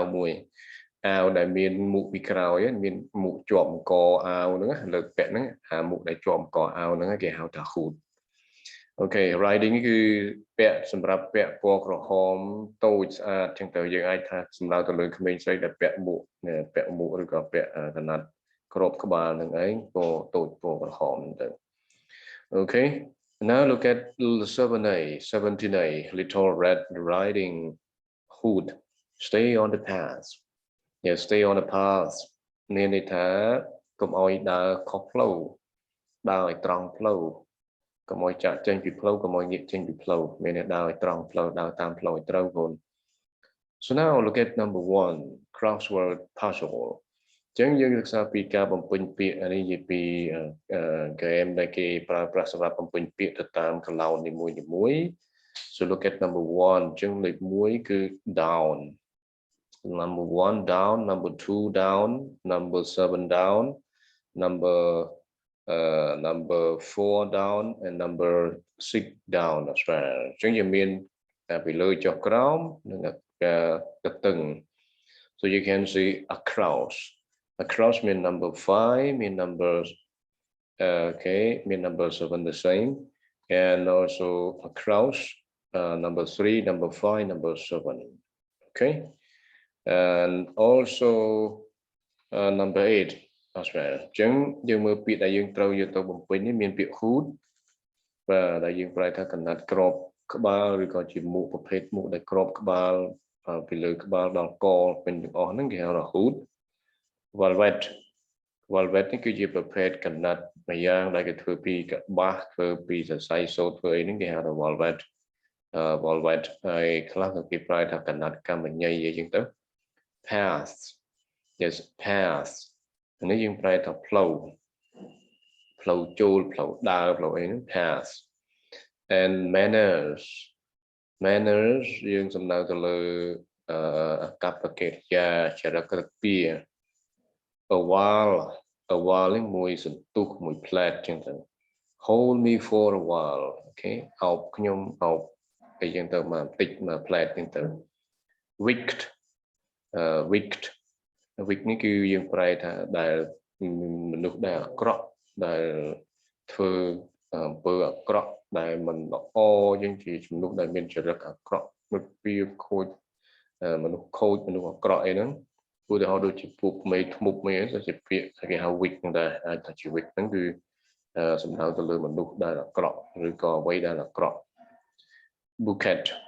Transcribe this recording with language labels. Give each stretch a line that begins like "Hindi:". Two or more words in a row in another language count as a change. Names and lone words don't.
Khmer: មួយអាវដែលមានមុខពីក្រោយមានមុខជាប់កអាវហ្នឹងលើពាក់ហ្នឹងអាមុខដែលជាប់កអាវហ្នឹងគេហៅថា hood អូខេ riding គឺពាក់សម្រាប់ពាក់ពណ៌ក្រហមតូចស្អាតចឹងទៅយើងអាចថាសម្ដៅទៅលើក្មេងស្រីដែលពាក់មុខឬក៏ពាក់កណាត់ក្របក្បាលហ្នឹងឯងពណ៌តូចពណ៌ក្រហមទៅអូខេ
English: Now look at 17A Little Red Riding Hood Stay on the path Yeah, stay on the path
Khmer: មានន័យថាកុំឲ្យដើរខុសផ្លូវដើរឲ្យត្រង់ផ្លូវកុំឲ្យ ចាក់ចេញពីផ្លូវកុំឲ្យងាកចេញពីផ្លូវមានន័យដើរឲ្យត្រង់ផ្លូវដើរតាមផ្លូវឲ្យត្រូវបង
English: So now look at number 1 crossword puzzle
Khmer: ចឹងយើងសិក្សាពីការបំពេញពាក្យនេះនិយាយពីហ្គេមដែលគេប្រើប្រាស់សម្រាប់បំពេញពាក្យទៅតាមកន្លោននីមួយៗ
English: So look at number 1
Khmer: ចឹងលេខ1គឺ
English: down Number 1 down, number 2 down, number 7 down, number 4 down, and number 6 down as well.
Khmer: ចឹងយើងមានពីលើចុះក្រោមនិងកតឹង
English: So you can see a cross. A cross mean number 5, mean number mean number 7 the same, and also a cross number 3, number 5, number 7. Okay. And also number 8 as well
Khmer: អញ្ចឹងយើងមើលពាក្យដែលយើងត្រូវយកទៅបំពេញនេះមានពាក្យ hood បាទដែលយើងប្រែថាកណាត់ក្របក្បាលឬក៏ជាមួកប្រភេទមួកដែលក្របក្បាលពីលើក្បាលដល់កពេញទាំងអស់ហ្នឹងគេហៅថា hood velvet នេះគឺជាប្រភេទកណាត់មួយយ៉ាងដែលគេធ្វើពីកបាសធ្វើពីសរសៃសូត្រធ្វើអីហ្នឹងគេហៅថា velvet ហើយខ្លះគេប្រែថាកណាត់កម្មញីអីចឹងទៅ
English: path yes path
Khmer: នេះយើងប្រែ ថាផ្លូវចូលផ្លូវដើរផ្លូវអីហ្នឹង
English: path and manners
Khmer: យើងសំដៅទៅលើអាកប្បកិរិយាចរិតក្រឹត្យពា
English: a while
Khmer: នេះមួយសន្ទុះមួយផ្លែតចឹងទៅ
English: hold me for a while
Khmer: អូខេអោបខ្ញុំអោបអីចឹងទៅមកបន្តិចមកផ្លែតចឹងទៅ wicked wick នេះគឺយើងប្រែថាដែលមនុស្សដែលអាក្រក់ដែលធ្វើអំពើអាក្រក់ដែលមិនល្អយើងជាមនុស្សដែលមានចរិតអាក្រក់មុខពីខូចមនុស្សខូចមនុស្សអាក្រក់អីហ្នឹងឧទាហរណ៍ដូចជាពួកមេធ្មប់មេទៅជាពាក្យគេហៅ wick ហ្នឹងដែរអាចថាជា wick ហ្នឹងគឺសំដៅទៅលើមនុស្សដែលអាក្រក់ឬក៏អ្វីដែលអាក្រក់ bouquet